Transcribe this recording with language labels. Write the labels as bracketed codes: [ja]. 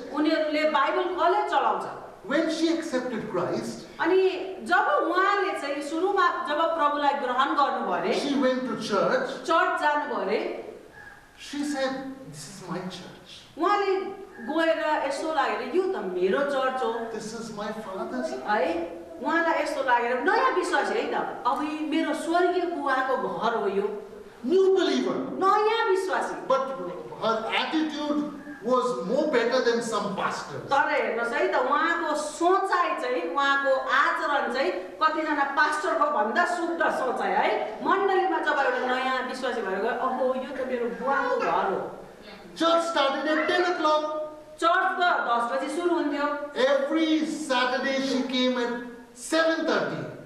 [ne] उनीहरूले Bible college चलाउँछ [en] When she accepted Christ, [ne] अनि जब उहाँले चाहिँ सुरुमा जब प्रभुलाई ग्रहण गर्नु भरे [en] she went to church. [ne] Church जानु भरे [en] She said, "This is my church. [ne] उहाँले गएर यसो लागेर यो त मेरो चर्च हो [en] This is my Father's." [ne] है उहाँलाई यस्तो लागेर नयाँ विश्वास है त अब यो मेरो स्वर्गीय बुवाको घर हो यो [en] New believer. [ne] नयाँ विश्वासी [en] But her attitude was more better than some pastors. [ne] तर हेर्नुहोस् है त उहाँको सोचाइ चाहिँ उहाँको आचरण चाहिँ कतिजना पास्टरको भन्दा शुद्ध सोचाइ है मण्डलीमा जब एउटा नयाँ विश्वासी भएर गयो ओहो यो त मेरो बुवाको घर हो [en] Church started at 10 o'clock. [ne] Church त 10 बजी सुरु हुन्थ्यो [en] Every Saturday she came at 7:30.